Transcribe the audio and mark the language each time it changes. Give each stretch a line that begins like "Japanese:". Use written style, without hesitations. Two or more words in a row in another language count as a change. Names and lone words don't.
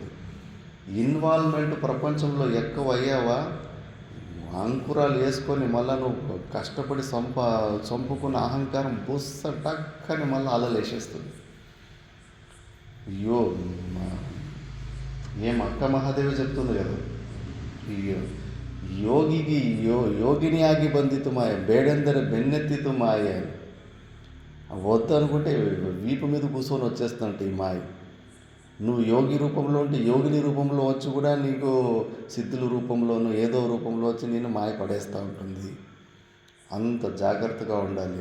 Telugu: ఇన్వాల్వ్మెంట్ ప్రపంచంలో ఎక్కువ అయ్యావా, అంకురాలు వేసుకొని మళ్ళీ నువ్వు కష్టపడి చంపుకున్న అహంకారం బుస్స టక్కని మళ్ళీ అలలేసేస్తుంది. అయ్యో, ఏం అక్క మహాదేవి చెప్తుంది కదా,
Kannada: ಯೋಗಿನಿ ಆಗಿ ಬಂದಿತು ಮಾಯ, ಬೇಡೆಂದರೆ ಬೆನ್ನెత్తిತು మాయ అని.
Telugu: వద్దు అనుకుంటే వీపు మీద కూర్చొని వచ్చేస్తుంటే ఈ మాయ. నువ్వు యోగి రూపంలో ఉంటే యోగిని రూపంలో వచ్చి కూడా నీకు సిద్ధుల రూపంలోనూ ఏదో రూపంలో వచ్చి నేను మాయ పడేస్తూ ఉంటుంది. అంత జాగ్రత్తగా ఉండాలి.